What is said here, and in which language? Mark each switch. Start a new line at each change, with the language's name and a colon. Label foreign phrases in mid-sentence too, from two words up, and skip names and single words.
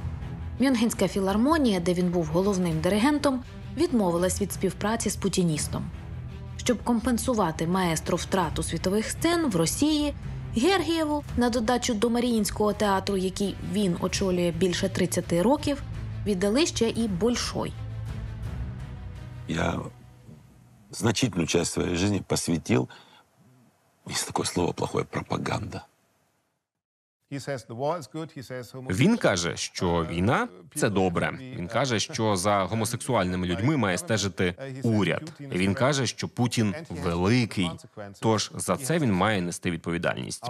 Ukrainian: Мюнхенська філармонія, де він був головним диригентом, відмовилась від співпраці з путіністом. Щоб компенсувати маестро втрату світових сцен в Росії, Гергієву, на додачу до Маріїнського театру, який він очолює більше 30 років, віддали ще і Большой.
Russian: Я значительную часть своей жизни посвятил, есть такое слово плохое, пропаганда.
Ukrainian: Він каже, що війна – це добре. Він каже, що за гомосексуальними людьми має стежити уряд. І він каже, що Путін великий, тож за це він має нести відповідальність.